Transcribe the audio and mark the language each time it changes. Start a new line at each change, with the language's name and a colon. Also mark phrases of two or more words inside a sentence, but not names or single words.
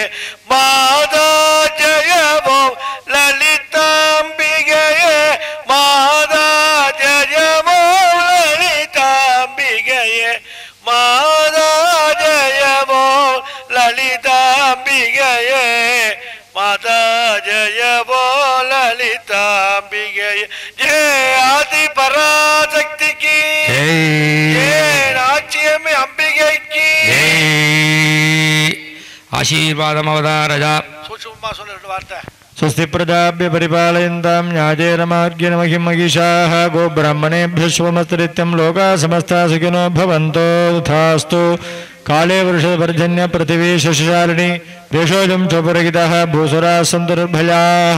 Tamil: மாதா ஜெயவோ லலிதாம்பிகையே மாதா ஜெயவோ லலிதாம்பிகையே மாதா ஜெயவோ லலிதாம்பிகையே மாதா ஜெயவோ லலிதாம்பிகையே ஜெய ஆதி பராசக்திக்கு நாச்சியம்மை அம்பிகைக்கு ஆசீர்வாதம் அவதாரஜா. சும்மா சொல்ல ரெண்டு வார்த்தை.
Sanskrit: स्वस्ति प्रजाभ्य परिपालयन्तां न्यायेन मार्गेण महिं महिषाः गोब्राह्मणेभ्यः शुभमस्तनित्यं लोकाः समस्ताः सुखिनो भवन्तु तथास्तु. काले वर्षपर्जन्य पृथिवी शशिशालिनी देशोऽयं चोपरहितः भूसुराः सन्तु निर्भयाः.